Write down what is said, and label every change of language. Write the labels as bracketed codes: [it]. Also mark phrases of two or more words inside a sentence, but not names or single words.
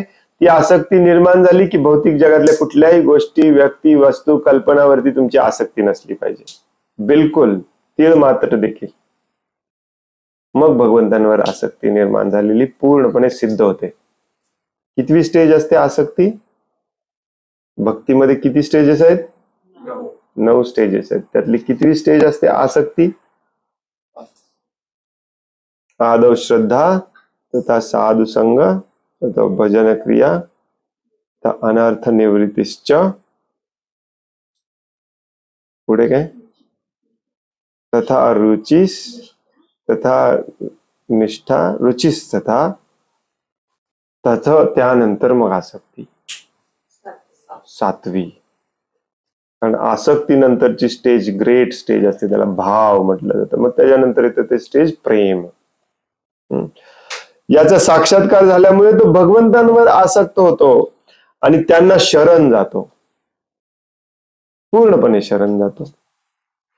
[mr] ती आसक्ती निर्माण झाली की भौतिक जगातल्या कुठल्याही गोष्टी, व्यक्ती, वस्तू, कल्पनावरती तुमची आसक्ती नसली पाहिजे, बिलकुल तीळ मात्र देखील. मग भगवंतांवर आसक्ती निर्माण झालेली पूर्णपणे सिद्ध होते. कितवी स्टेज असते आसक्ती? भक्तीमध्ये किती स्टेजेस आहेत? 9 स्टेजेस आहेत. त्यातली कितवी स्टेज असते आसक्ती? [sa] आदौ श्रद्धा, तथा साधु संग, तथा भजन क्रिया, तथा अनर्थ निवृत्तिश्च. [mr] पुढे काय? [sa] तथा रुचिस, तथा निष्ठा, रुचिस तथा [mr] त्यानंतर मग आसक्ती, 7वी. कारण आसक्ती नंतरची स्टेज [en] great stage [mr] असते, त्याला भाव म्हटलं जातं. मग त्याच्यानंतर येतं ते स्टेज प्रेम. याचा साक्षात्कार झाल्यामुळे तो भगवंतांवर आसक्त होतो आणि त्यांना शरण जातो, पूर्णपणे शरण जातो.